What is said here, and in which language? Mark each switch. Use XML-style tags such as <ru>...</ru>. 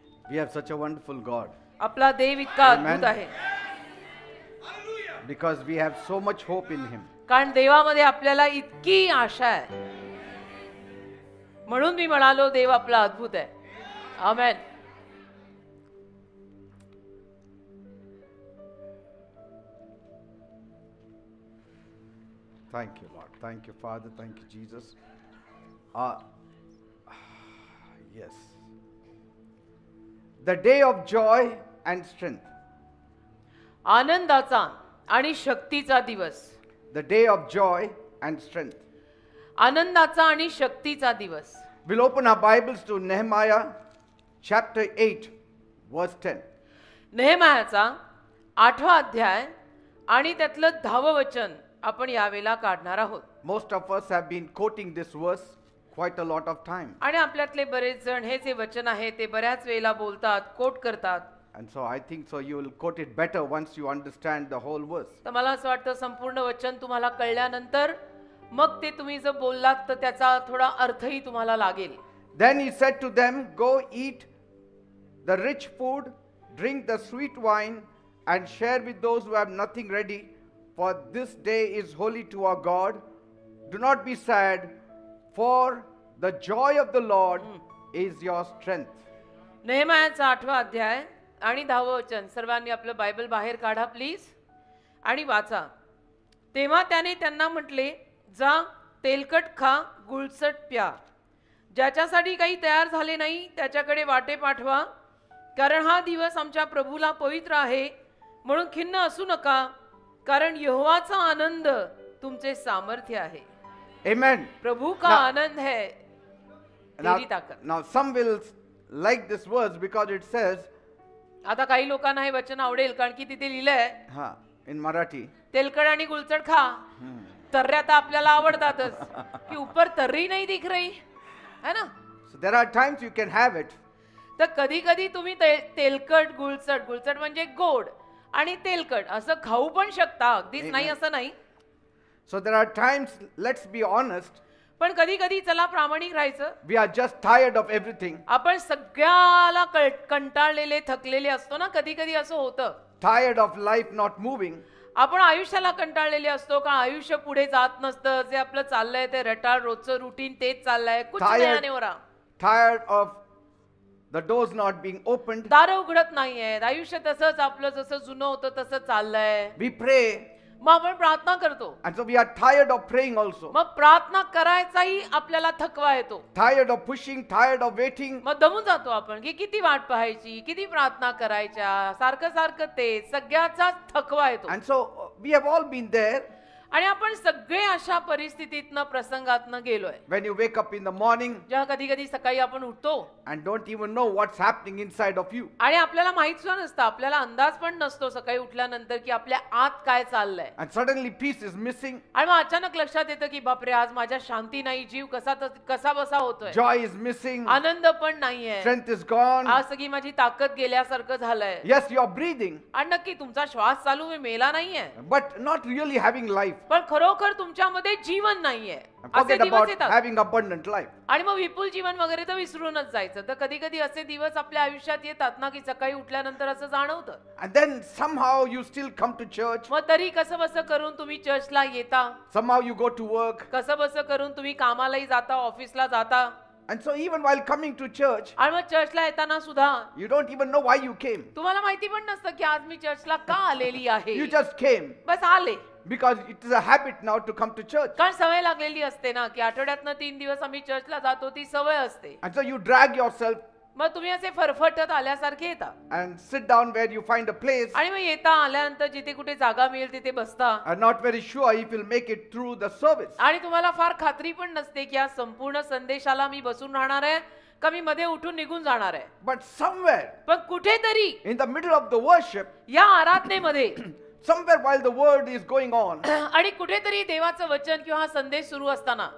<en>We have such a wonderful God</en> <mr>आपला देव इतका</mr> <en>Amen.</en> <mr>अद्भुत आहे,</mr> <en>because we have so much hope in Him.</en> <mr>कारण देवामध्ये आपल्याला इतकी आशा आहे, म्हणून मी म्हणालो देव आपला अद्भुत आहे. आमेन.</mr> <en>Thank you, Lord. Thank you, Father. Thank you, Jesus. Yes. The day of joy and strength.</en> <mr>आनंदाचा आणि शक्तीचा दिवस.</mr> <en>The day of joy and strength.</en> <mr>आनंदाचा आणि शक्तीचा दिवस.</mr> <en>We'll open our Bibles to Nehemiah chapter 8, verse 10.</en> <mr>नेहमायाचा 8वा अध्याय आणि त्यातलं 10वं वचन आपण यावेळेला काढणार आहोत.</mr> <en>Most of us have been quoting this verse quite a lot of time.</en> <mr>आणि आपल्यातले बरेच जण हे जे वचन आहे ते बऱ्याच वेळेला बोलतात, कोट करतात.</mr> <en>And so I think so you will quote it better once you understand the whole verse.</en> <mr>तर मला असं वाटतं संपूर्ण वचन तुम्हाला कळल्यानंतर मग ते तुम्ही जर बोललात तर त्याचा थोडा अर्थही तुम्हाला लागेल.</mr> <en>Then he said to them, go eat the rich food, drink the sweet wine, and share with those who have nothing ready, for this day is holy to our God. Do not be sad, for the joy of the Lord is your strength.</en> <mr>नेहमायाचा 8वा अध्याय आणि 10वं वचन सर्वांनी आपलं Bible बाहेर काढा please आणि वाचा. तेव्हा त्याने त्यांना म्हटले, जा तेलकट खा, गुळचट प्या. ज्याच्यासाठी काही तयार झाले नाही त्याच्याकडे वाटे पाठवा, कारण हा दिवस आमच्या प्रभूला पवित्र आहे. म्हणून खिन्न असू नका, कारण यहोवाचा आनंद तुमचे सामर्थ्य आहे.</mr> <en>Amen.</en> <hi>प्रभू का आनंद है तेरी ताकद.</hi> <en>Now some will like this verse because it says,</en> <mr>आता काही लोकांना हे वचन आवडेल कारण की तिथे लिहिलंय</mr> <en>in Marathi,</en> <mr>तेलकट आणि गुलचट खा. तर्ऱ्या तर आपल्याला आवडतातच की</mr> <hi>ऊपर तर्री नाही दिख रही है ना.</hi> <en>so there are times you can have it,</en> <mr>तर कधी कधी तुम्ही तेलकट गुळचट, गुळचट म्हणजे गोड आणि तेलकट असं खाऊ पण शकता, अगदीच नाही असं नाही.</mr> <en>so there are times, let's be honest,</en> <mr>पण कधी कधी चला प्रामाणिक राहायचं,</mr> <en>we are just tired of everything,</en> <mr>आपण सगळ्याला कंटाळलेले थकलेले असतो ना. कधी कधी असं होतं, tired of life not moving, आपण आयुष्याला कंटाळलेले असतो का आयुष्य पुढे जात नसतं. जे आपलं चाललंय ते रटाळ रोजचं रुटीन तेच चाललंय.</mr> <hi>कुछ नया नहीं हो रहा.</hi> <en>tired of the doors not being opened.</en> <mr>दार उघडत नाहीयेत. आयुष्य तसंच आपलं जसं जुनं होतं तसं चाललंय.</mr> <en>We pray,</en> <mr>मग आपण प्रार्थना करतो,</mr> <en>and so we are tired of praying also,</en> <mr>मग प्रार्थना करायचाही आपल्याला थकवा येतो.</mr> <en>tired of pushing, tired of waiting.</en> <mr>मग दमून जातो आपण की किती वाट पाहायची, किती प्रार्थना करायच्या, सारखं सारखं ते सगळ्याचाच थकवा येतो.</mr> <en>And so we have all been there.</en> <mr>आणि आपण सगळे अशा परिस्थितीतनं प्रसंगातनं गेलोय.</mr> <en>When you wake up in the morning</en> <mr>जेव्हा कधी कधी सकाळी आपण उठतो</mr> <en>and don't even know what's happening inside of you,</en> <mr>आणि आपल्याला माहित सुद्धा नसतं, आपल्याला अंदाज पण नसतो सकाळी उठल्यानंतर की आपल्या आत काय चाललंय.</mr> <en>and suddenly peace is missing,</en> <mr>आणि मग अचानक लक्षात येतं की बापरे, आज माझ्या शांती नाही, जीव कसा बसा होतोय,</mr> <en>joy is missing,</en> <mr>आनंद पण नाहीये,</mr> <en>strength is gone.</en> <mr>आज सगळी माझी ताकद गेल्यासारखं झालंय.</mr> <en>Yes, you are breathing,</en> <mr>आणि नक्की तुमचा श्वास चालू आहे, मेला नाहीये,</mr> <en>but not really having life.</en> <mr>पण खरोखर तुमच्यामध्ये जीवन नाहीये</mr> <en>And</en> <mr>असे</mr> <en>forget</en> <mr>दिवस</mr> <en>about</en> <mr>येतात</mr> <en>having abundant life.</en> <mr>आणि मग विपुल जीवन वगैरे तर विसरूनच जायचं. तर कधी कधी असे दिवस आपल्या आयुष्यात येतात ना की सकाळी उठल्यानंतर असं जाणवतं.</mr> <en>And then somehow you still come to church.</en> <mr>मग तरी कसं बसं करून तुम्ही चर्चला येता,</mr> <en>Somehow you go to work.</en> <mr>कसं बसं करून तुम्ही कामालाही जाता, ऑफिसला जाता,</mr> <en>And so even while coming to church,</en> <mr>आणि मग चर्चला येताना सुद्धा</mr> <en>you don't even know why you came.</en> <mr>तुम्हाला माहिती पण नसतं की आज मी चर्चला का आलेली आहे.</mr> <en>You just came</en> <mr>बस आले</mr> <en>because it is a habit now to come to church.</en> <mr>कारण सवय लागलेली असते ना की आठवड्यातनं 3 दिवस आम्ही चर्चला जातो, ती सवय असते.</mr> <en>And so you drag yourself</en> <mr>मग तुम्ही असे फरफटत आल्यासारखे येता</mr> <en>and sit down where you find a place.</en> <mr>आणि मग येता, आल्यानंतर जिथे कुठे जागा मिळेल तिथे बसता</mr> <en>Are not very sure if you'll make it through the service.</en> <mr>आणि तुम्हाला फार खात्री पण नसते की या संपूर्ण संदेशाला मी बसून राहणार आहे का मी मध्ये उठून निघून जाणार आहे.</mr> <en>But somewhere</en> <mr>पण कुठेतरी</mr> <en>in the middle of the worship,</en> <mr>या आराधनेमध्ये</mr> <en>somewhere while the word is going on,</en> <mr>आणि कुठेतरी देवाचं वचन किंवा हा संदेश सुरू असताना</mr>